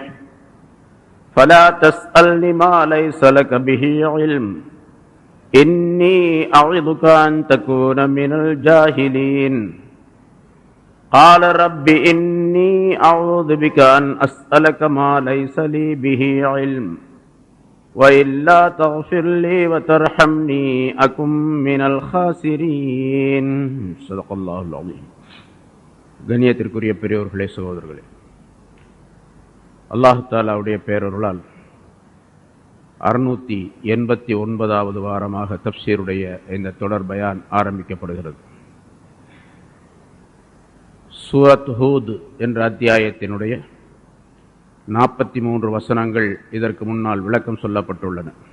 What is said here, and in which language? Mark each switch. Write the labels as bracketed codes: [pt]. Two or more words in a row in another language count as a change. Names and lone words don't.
[ar] فلا تسألني ما ليس لك به علم إني أعظك أن تكون من الجاهلين قال رب إني أعوذ بك أن أسألك ما ليس لي به علم وإلا تغفر لي وترحمني أكن من الخاسرين صدق الله العظيم. [ta] கண்ணியத்திற்குரிய பெரியோர்களே, சகோதரர்களே, அல்லாஹ் தஆலாவுடைய பேரருளால் 689வது வாரமாக தஃப்சீருடைய இந்த தொடர் பயான் ஆரம்பிக்கப்படுகிறது. சூரத் ஹூத் என்ற அத்தியாயத்தினுடைய 43 வசனங்கள் இதற்கு முன்னால் விளக்கம் சொல்லப்பட்டுள்ளன.